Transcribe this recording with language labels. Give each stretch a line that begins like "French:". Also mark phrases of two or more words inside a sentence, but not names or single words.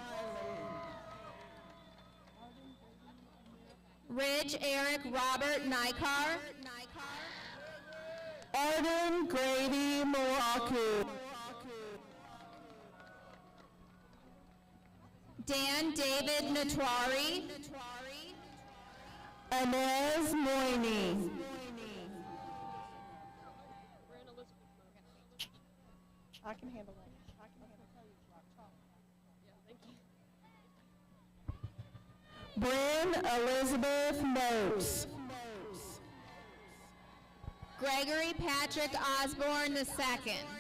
English: Ridge Eric Robert Nikar. Arden Grady Moaku. Dan David Natwari. Inez Moini. I can handle that. Bryn Elizabeth Moats. Gregory Patrick Osborne II.